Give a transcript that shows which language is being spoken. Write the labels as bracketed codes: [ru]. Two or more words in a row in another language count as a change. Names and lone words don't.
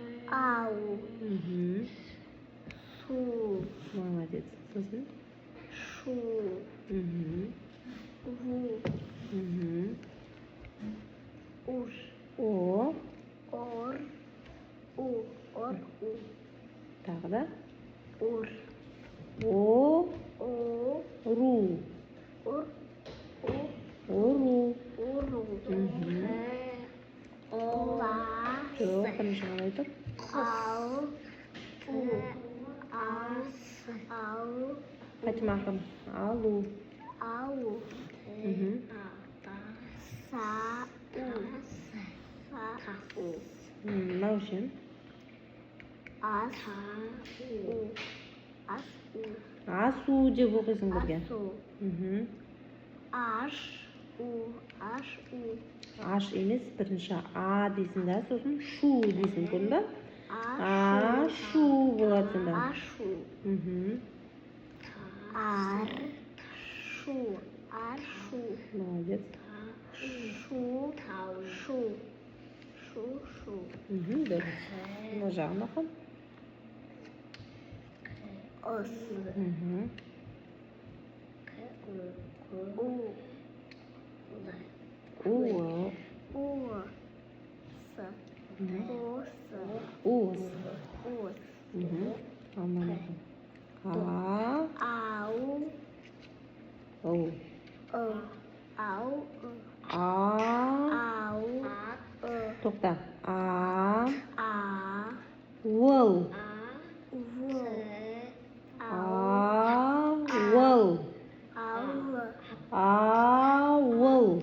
[kk] Ау. Су. Молодец. Сосын. Шу. Ву. Ур. О. Ор. У. Ор. У. Тағы да. Ур. О. О. Ру. Ур. У. Ору. Уру. Жоқ, бірінші қалай тұр? Ау. У. Ас. Ау. Қайтып ақырын. Алу. Ау. Са. У. Са. У. Мынау үшін. Ас. У. Ас. У. Асу деп оқисың бірге. Асу. Аш. У. Аш. У. Аш емес, бірінші а дейсің да, сосын шу дейсің, көрдің ба? Ашу болады сонда. Ашу. Ар. Шу. Ашу. Молодец. Шу. Шу. Шу. Шу. Дұрыс. Мына жағын оқы. Ос. У. У. Ос. Ос. Ус. Ос. Андан оқы. Ау. Оу. Ау. Ау. Тоқта. Уыл. Ву. Ауыл. Ауыл.